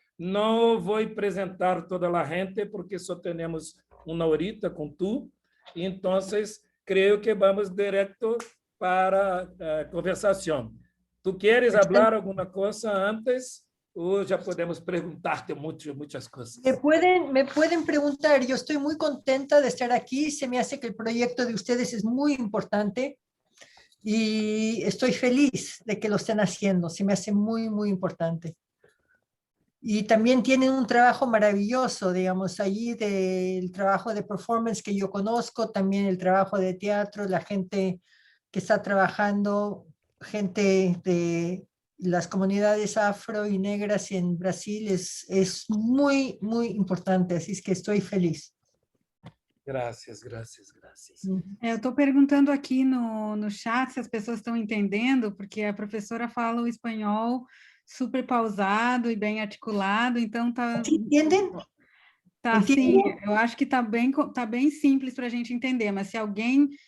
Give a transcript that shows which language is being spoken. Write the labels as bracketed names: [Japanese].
[Portuguese] Não vou apresentar toda a gente, porque só temos uma horita com tu. Então, creio que vamos direto para a conversação. Tu queres falar alguma coisa antes? O já podemos perguntar-te muitas coisas. [Spanish] Me pueden preguntar. Yo estoy muy contenta de estar aquí. Se me hace que el proyecto de ustedes es muy importante y estoy feliz de que lo estén haciendo. Se me hace muy, muy importante. Y también tienen un trabajo maravilloso, digamos, allí del trabajo de performance que yo conozco, también el trabajo de teatro, la gente que está trabajando, gente de las comunidades afro y negras en Brasil es muy, muy importante, así es que estoy feliz. [Portuguese] Graças. Eu estou perguntando aqui no chat se as pessoas estão entendendo, porque a professora fala o espanhol super pausado e bem articulado, então tá... Entendem? Tá, sim, eu acho que tá bem simples para a gente entender, mas se alguém